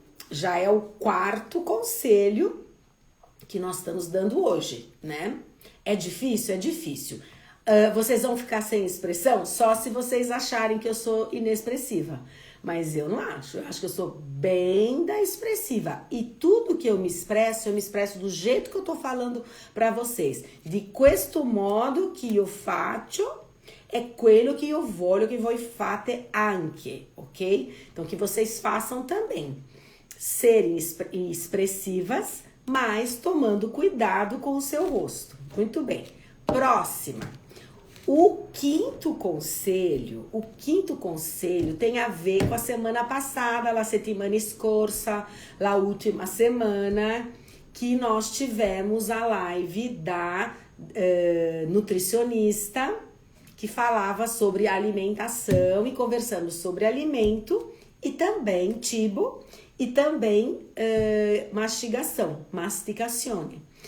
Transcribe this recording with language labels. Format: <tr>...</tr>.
<pt>Já é o quarto conselho que nós estamos dando hoje, né? É difícil? É difícil. Vocês vão ficar sem expressão só se vocês acharem que eu sou inexpressiva. Mas eu não acho. Eu acho que eu sou bem da expressiva. E tudo que eu me expresso do jeito que eu tô falando para vocês.</pt> <it>Di questo modo che io faccio é quello</it> <pt>que eu</pt> <it>voglio che voi fate anche, ok?</it> <pt>Então, que vocês façam também. Serem expressivas, mas tomando cuidado com o seu rosto. Muito bem. Próxima. O quinto conselho tem a ver com a semana passada,</pt> <it>la settimana scorsa,</it> <es>la última semana,</es> <pt>que nós tivemos a live da nutricionista, que falava sobre alimentação e conversando sobre alimento e também cibo e também mastigazione.</pt>